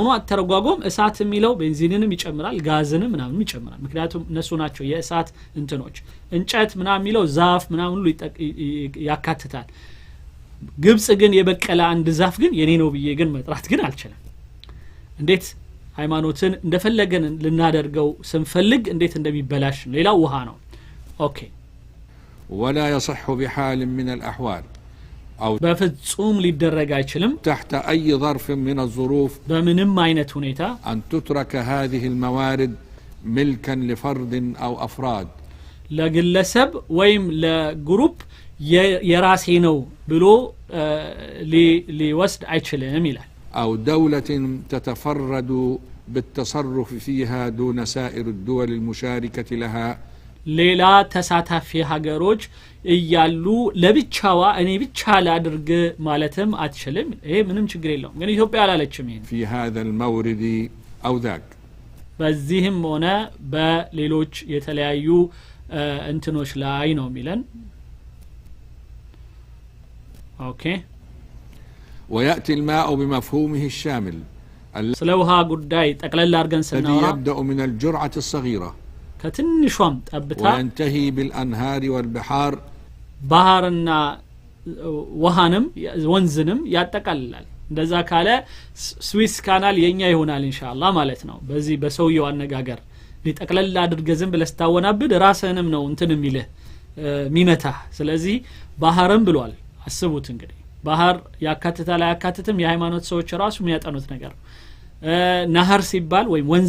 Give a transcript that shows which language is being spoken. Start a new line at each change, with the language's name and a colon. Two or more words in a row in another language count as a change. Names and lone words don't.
Amharic: አተረጓጎም እሳት የሚለው ቤንዚንንም ይጨምራል ጋዝንም ምናምን ይጨምራል ምክንያቱም እነሱ ናቸው የእሳት እንትኖች እንጨት ምናምን የሚለው ዛፍ ምናምን ሁሉ ያካትታል ግብጽ ግን የበቀለ አንድ ዛፍ ግን የኔ ነው ብዬ ግን መጥራት ግን አልችልም እንዴት ሃይማኖትን እንደፈለገን ልናደርገው ስንፈልግ እንዴት እንደሚበላሽ ሌላው ውሃ ነው ኦኬ
Arabic: ولا يصح بحال من الأحوال أو
Amharic: بفصوم ሊደረግ አይችልም
Arabic: تحت أي ظرف من الظروف
Amharic: በምንም አይነት ሁኔታ
Arabic: أن تترك هذه الموارد ملكا لفرد أو أفراد
Amharic: ለግለሰብ ወይም ለግሩፕ የራሴ ነው ብሎ ሊወስድ አይችልም ይላል
Arabic: أو دولة تتفرد بالتصرف فيها دون سائر الدول المشاركة لها
Amharic: ሌላ ተሳታፊ ሀገሮች እያሉ ለብቻዋ እኔ ብቻ ላድርግ ማለትም አትችልም ይሄ ምንም ችግር የለውም ግን ኢትዮጵያ አላለችም ይሄን
Arabic: في هذا المورد أو ذاك
Amharic: በዚህም ሆነ በሌሎች የተለያዩ እንትኖች ላይ ነው ሚለን ኦኬ
Arabic: ويأتي الماء بمفهومه الشامل
Amharic: ስለ ውሃ ጉዳይ ጠቅለል አድርገን ስናወራ
Arabic: يبدأ من الجرعة الصغيرة
Amharic: ከትንሿም ጠብታ
Arabic: وينتهي بالأنهار والبحار
Amharic: ባህርና ውሃንም ወንዝንም ያጠቃልላል እንደዛ ካለ ስዊስ ካናል የኛ ይሆናል
Arabic: إن شاء الله
Amharic: ማለት ነው በዚህ በሰውየው አነጋገር ሊጠቅለል አድርገ ዝም ብለስታወናብድ ራስህንም ነው እንትን የሚልህ ሚመታ ስለዚህ ባህርም ብሏል አስቡት እንግዲህ ባህር ያካትታል አያካትትም የሃይማኖት ሰዎች ራሱ የሚያጠኑት ነገር ነህር ሲባል ወይ ወንዝ